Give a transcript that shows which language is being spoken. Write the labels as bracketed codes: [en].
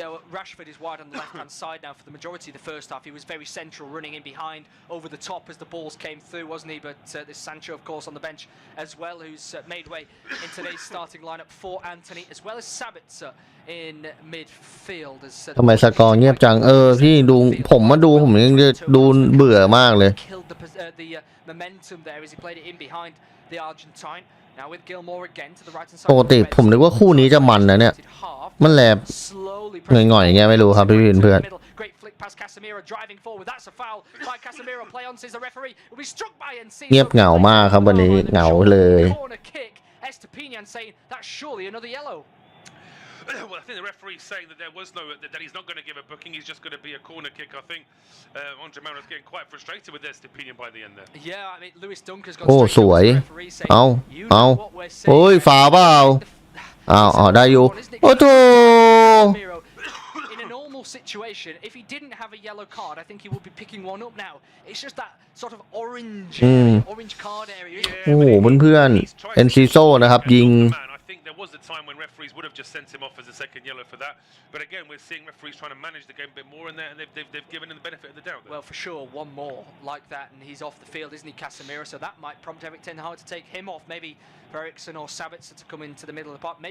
[en] Yeah, well, Rashford is wide on the left-hand side now for the majority of the first half. He was very central, running in behind, over the top as the balls came through, wasn't he? But there's Sancho, of course, on the bench as well, who's made way in today's starting lineup for Anthony, as well as Sabitzer in midfield. [th] ทำไมสกอร์เงียบจังพี่ดูผมมาดูผมยังจะดูเบื่อมากเลย [en] The momentum there as he played it in behind the Argentine. Now with Gilmore again to the right hand side. [th] ปกติผมนึกว่าคู่นี้จะมันนะเนี่ยมันแลบหน่อยๆอย่างเงี้ยไม่รู้ครับพี่เพื่อน [en] Great flick past Casemiro driving forward. That's a foul by Casemiro. Play on says the referee. Will be struck by Enciso. [th] เงียบเหงามากครับวันนี้เหงาเลย [en] Corner kick. Estepinian saying that's surely another yellow. Well, I think the referee's saying that that he's not going to give a booking. He's just going to be a corner kick. I think Andre Maro's getting quite frustrated with their opinion by the end there. Yeah, I mean Lewis Dunker's gone [th] โอ้สวย เอาโอ้ยฝาเปล่าได้อยู่โอ้โธ [en] In a normal situation, if he didn't have a yellow card, I think he would be picking one up now. It's just that sort of orange card area. [th] โอ้โหเพื่อนๆเอนซิโซนะครับยิง [en] There was a time when referees would have just sent him off as a second yellow for that, but again we're seeing referees trying to manage the game a bit more, and they've given him the benefit of the doubt. Well, for sure, one more like that, and he's off the field, isn't he, Casemiro? So that might prompt Erik ten Hag to take him off. Maybe Eriksen or Sabitzer to come into the middle of the park.